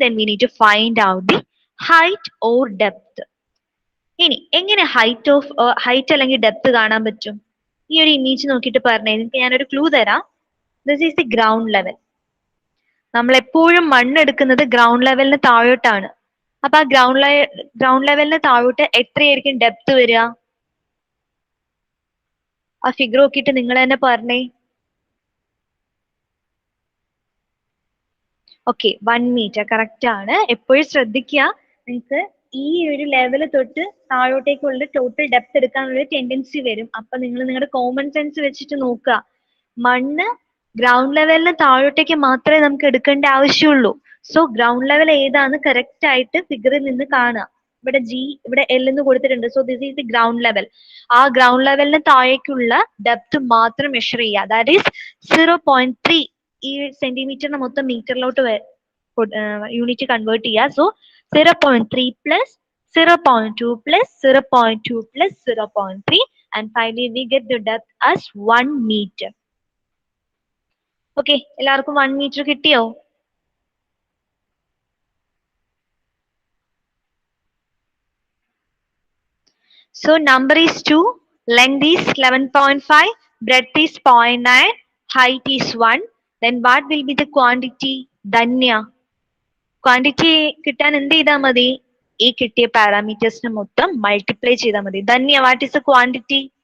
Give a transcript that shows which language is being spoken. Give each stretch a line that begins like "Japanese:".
English: Then we need to find out the height or depth.
Malayalam: ഇനി എങ്ങനെ height അല്ലെങ്കിൽ depth കാണാൻ പറ്റും? ഈ ഒരു ഇമേജ് നോക്കിയിട്ട് പറഞ്ഞേ. നിങ്ങൾക്ക് ഞാനൊരു ക്ലൂ തരാം.
English: This is the ground level.
Malayalam: നമ്മൾ എപ്പോഴും മണ്ണെടുക്കുന്നത് ഗ്രൗണ്ട് ലെവലിന് താഴോട്ടാണ്. അപ്പൊ ആ ഗ്രൗണ്ട് ലെവലിന് താഴോട്ട് എത്രയായിരിക്കും ഡെപ്ത് വരിക? ആ ഫിഗർ നോക്കിയിട്ട് നിങ്ങൾ തന്നെ പറഞ്ഞേ. ഓക്കെ, 1 മീറ്റർ കറക്റ്റ് ആണ്. എപ്പോഴും ശ്രദ്ധിക്കുക, നിങ്ങൾക്ക് ഈ ഒരു ലെവല് തൊട്ട് താഴോട്ടേക്കുള്ള ടോട്ടൽ ഡെപ്ത് എടുക്കാനുള്ള ടെൻഡൻസി വരും. അപ്പൊ നിങ്ങൾ നിങ്ങളുടെ കോമൺ സെൻസ് വെച്ചിട്ട് നോക്കുക. മണ്ണ് ഗ്രൗണ്ട് ലെവലിന് താഴോട്ടേക്ക് മാത്രമേ നമുക്ക് എടുക്കേണ്ട ആവശ്യമുള്ളൂ. സോ ഗ്രൗണ്ട് ലെവൽ ഏതാന്ന് കറക്റ്റ് ആയിട്ട് ഫിഗറിൽ നിന്ന് കാണുക. ഇവിടെ G, ഇവിടെ L എന്ന് കൊടുത്തിട്ടുണ്ട്.
English: So this is the ground level.
Malayalam: ആ ഗ്രൗണ്ട് ലെവലിന് താഴേക്കുള്ള ഡെപ്ത് മാത്രം മെഷർ ചെയ്യുക.
English: That is 0.3.
Malayalam: ഈ സെന്റിമീറ്ററിനെ മൊത്തം മീറ്ററിലോട്ട് യൂണിറ്റ് കൺവേർട്ട് ചെയ്യുക.
English: So 0.3 plus 0.2 plus 0.2 plus 0.3 and finally we get the depth as 1 meter.
Malayalam: Okay, എല്ലാവർക്കും 1 മീറ്റർ കിട്ടിയോ?
English: So number is 2, length is 11.5, breadth is 0.9, height is 1. Then what will be the quantity? Danya.
Malayalam: Quantity കിട്ടാൻ എന്ത് ചെയ്താൽ മതി? ഈ കിട്ടിയ പാരാമീറ്റേഴ്സിന് മൊത്തം multiply ചെയ്താൽ മതി. Dhanya,
English: What is a quantity?